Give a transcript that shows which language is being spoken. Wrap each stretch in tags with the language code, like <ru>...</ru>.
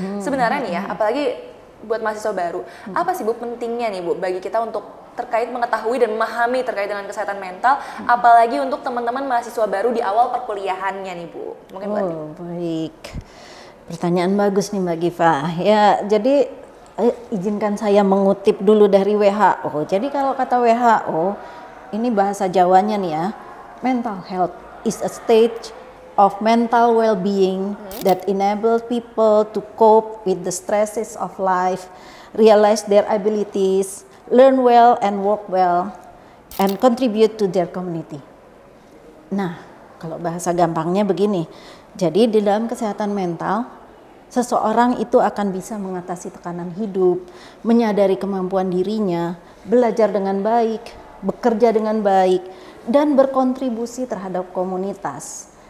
<id>Sebenarnya nih ya, apalagi buat mahasiswa baru, apa sih Bu pentingnya nih Bu bagi kita untuk terkait mengetahui dan memahami terkait dengan kesehatan mental, apalagi untuk teman-teman mahasiswa baru di awal perkuliahannya nih Bu. Mungkin baik. Pertanyaan bagus nih Mbak Giva. Ya, jadi izinkan saya mengutip dulu dari WHO. Jadi kalau kata WHO, ini bahasa Jawanya nih ya,</id> <en>mental health is a state of mental well-being that enables people to cope with the stresses of life, realize their abilities, learn well and work well, and contribute to their community.</en> <id>Nah, kalau bahasa gampangnya begini, jadi di dalam kesehatan mental, seseorang itu akan bisa mengatasi tekanan hidup, menyadari kemampuan dirinya, belajar dengan baik, bekerja dengan baik, dan berkontribusi terhadap komunitas.</id>